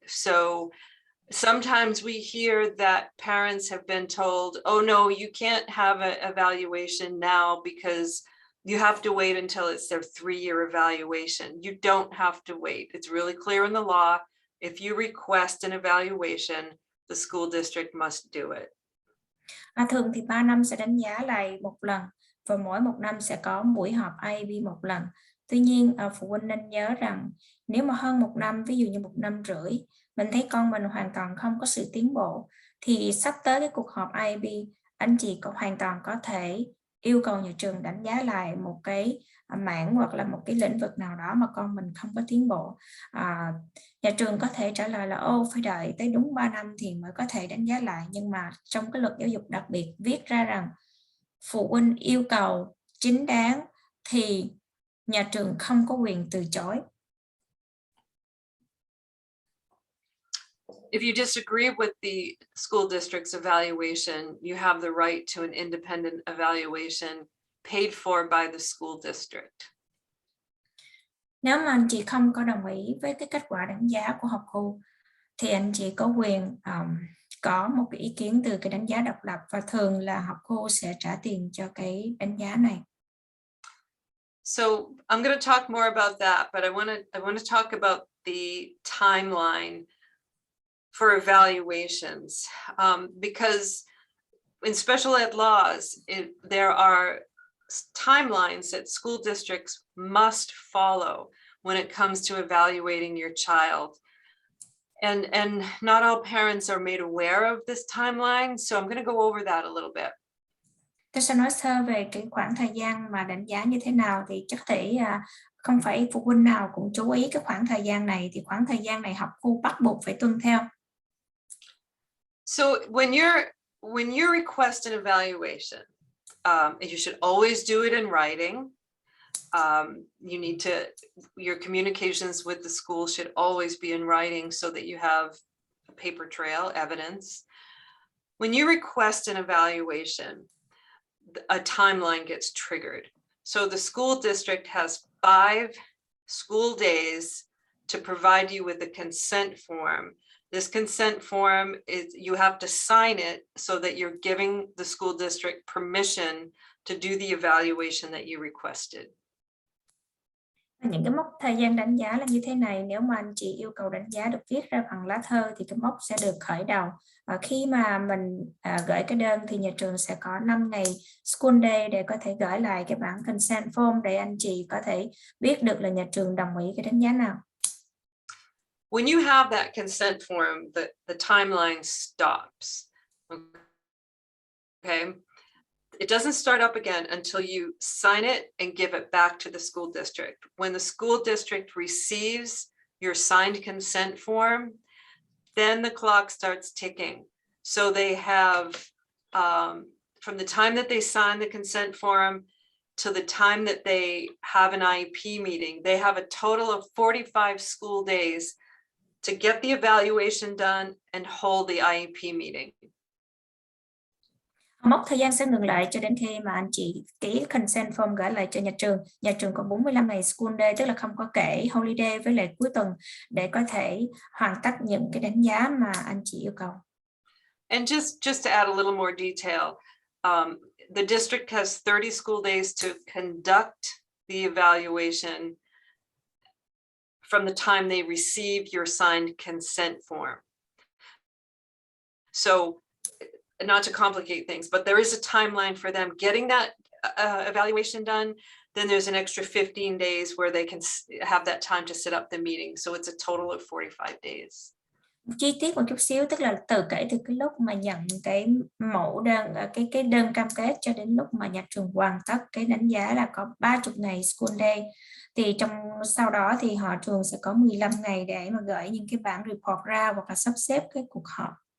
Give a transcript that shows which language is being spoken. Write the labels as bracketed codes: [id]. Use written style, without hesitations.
[en] So sometimes we hear that parents have been told, oh no, you can't have an evaluation now because you have to wait until it's their 3-year evaluation. You don't have to wait. It's really clear in the law. If you request an evaluation, the school district must do it. [vi] Thường thì 3 năm sẽ đánh giá lại một lần và mỗi một năm sẽ có buổi họp IEP một lần. Tuy nhiên phụ huynh nên nhớ rằng nếu mà hơn một năm, ví dụ như 1 năm rưỡi, mình thấy con mình hoàn toàn không có sự tiến bộ thì sắp tới cái cuộc họp IEP, anh chị cũng hoàn toàn có thể yêu cầu nhà trường đánh giá lại một cái mảng hoặc là một cái lĩnh vực nào đó mà con mình không có tiến bộ. Nhà trường có thể trả lời là phải đợi tới đúng 3 năm thì mới có thể đánh giá lại, nhưng mà trong cái luật giáo dục đặc biệt viết ra rằng phụ huynh yêu cầu chính đáng thì nhà trường không có quyền từ chối. [en] If you disagree with the school district's evaluation, you have the right to an independent evaluation paid for by the school district. [vi] Nếu mà anh chị không có đồng ý với cái kết quả đánh giá của học khu thì anh chị có quyền có một cái ý kiến từ cái đánh giá độc lập, và thường là học khu sẽ trả tiền cho cái đánh giá này. [en] So I'm going to talk more about that, but I want to talk about the timeline for evaluations, because in special ed laws, there are timelines that school districts must follow when it comes to evaluating your child. And not all parents are made aware of this timeline, so I'm going to go over that a little bit. [vi] Tôi sẽ nói sơ về cái khoảng thời gian mà đánh giá như thế nào, thì chắc thể không phải phụ huynh nào cũng chú ý cái khoảng thời gian này, thì khoảng thời gian này học khu bắt buộc phải tuân theo. [en] So when you request an evaluation, you should always do it in writing. You need to, your communications with the school should always be in writing so that you have a paper trail, evidence. When you request an evaluation, a timeline gets triggered. So the school district has 5 school days to provide you with a consent form. This consent form is, you have to sign it so that you're giving the school district permission to do the evaluation that you requested. [vi] Những cái mốc thời gian đánh giá là như thế này. Nếu mà anh chị yêu cầu đánh giá được viết ra bằng lá thơ thì cái mốc sẽ được khởi đầu. Khi mà mình gửi cái đơn thì nhà trường sẽ có 5 ngày school day để có thể gửi lại cái bản consent form để anh chị có thể biết được là nhà trường đồng ý cái đánh giá nào. [en] When you have that consent form, the timeline stops. Okay. It doesn't start up again until you sign it and give it back to the school district. When the school district receives your signed consent form, then the clock starts ticking. So they have, from the time that they sign the consent form to the time that they have an IEP meeting, they have a total of 45 school days to get the evaluation done and hold the IEP meeting. [vi] Mốc thời gian sẽ ngừng lại cho đến khi mà anh chị ký consent form gửi lại cho nhà trường. Nhà trường có 45 ngày school day, tức là không có kể holiday với lại cuối tuần, để có thể hoàn tất những cái đánh giá mà anh chị yêu cầu. [en] And just to add a little more detail, the district has 30 school days to conduct the evaluation from the time they receive your signed consent form. So, not to complicate things, but there is a timeline for them getting that evaluation done. Then there's an extra 15 days where they can have that time to set up the meeting. So it's a total of 45 days. [vi] Chi tiết một chút xíu, tức là kể từ cái lúc mà nhận cái mẫu đơn, cái đơn cam kết cho đến lúc mà nhà trường hoàn tất cái đánh giá là có 30 ngày school day. Thì sau đó thì họ trường sẽ có 15 ngày để mà gửi những cái bản report ra hoặc là sắp xếp cái cuộc họp.